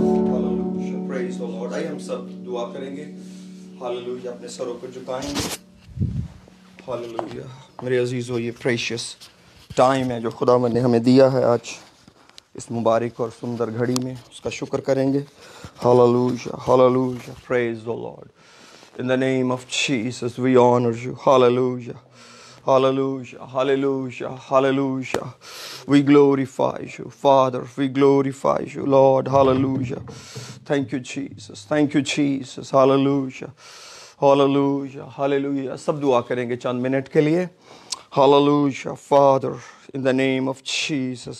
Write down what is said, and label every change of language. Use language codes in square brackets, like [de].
[hi] Hallelujah, [en] Praise the Lord. [hi] आइए हम सब दुआ करेंगे। हालेलुया, अपने सरों को झुकाएंगे। हालेलुया, मेरे अजीज़ों, ये प्रेशियस टाइम है जो खुदावंद ने हमें दिया है आज इस मुबारक और सुंदर घड़ी में, उसका शुक्र करेंगे। [en] Hallelujah, hallelujah, praise the Lord. In the name of Jesus, we honor you. Hallelujah. Hallelujah. Hallelujah. Hallelujah. We glorify you, Father. We glorify you, Lord. Hallelujah. Thank you, Jesus. Thank you, Jesus. Hallelujah. Hallelujah. Hallelujah. [hi] सब दुआ करेंगे चंद minute के लिए। [en] Hallelujah. Father, in the name of Jesus.